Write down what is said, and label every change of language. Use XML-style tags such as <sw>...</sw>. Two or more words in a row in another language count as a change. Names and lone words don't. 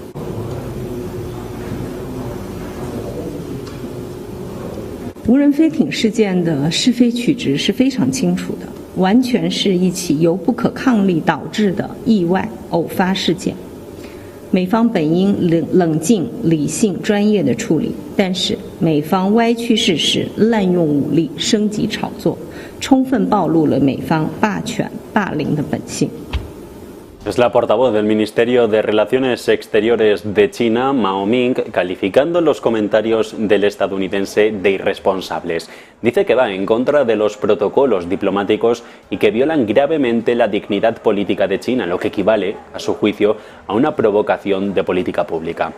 <zh>无人飞艇事件的是非曲直是非常清楚的，完全是一起由不可抗力导致的意外偶发事件。美方本应冷静、理性、专业的处理，但是美方歪曲事实、滥用武力、升级炒作，充分暴露了美方霸权、霸凌的本性。</zh> <es>Es la portavoz del Ministerio de Relaciones Exteriores de China, Mao Ning, calificando los comentarios del estadounidense de irresponsables. Dice que va en contra de los protocolos diplomáticos y que violan gravemente la dignidad política de China, lo que equivale, a su juicio, a una provocación de política pública.</es>